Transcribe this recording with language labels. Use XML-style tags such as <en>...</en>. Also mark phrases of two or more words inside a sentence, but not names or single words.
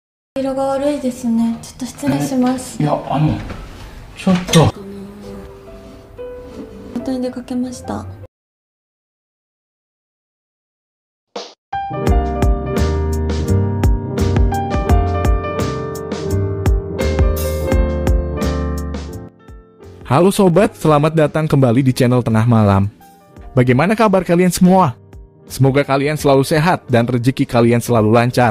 <ja>色が悪いですね。ちょっと失礼します。いや、ちょっと。仕事に出かけました。</ja> <id>Halo sobat, selamat datang kembali di channel Tengah Malam. Bagaimana kabar kalian semua? Semoga kalian selalu sehat dan rezeki kalian selalu lancar.</id>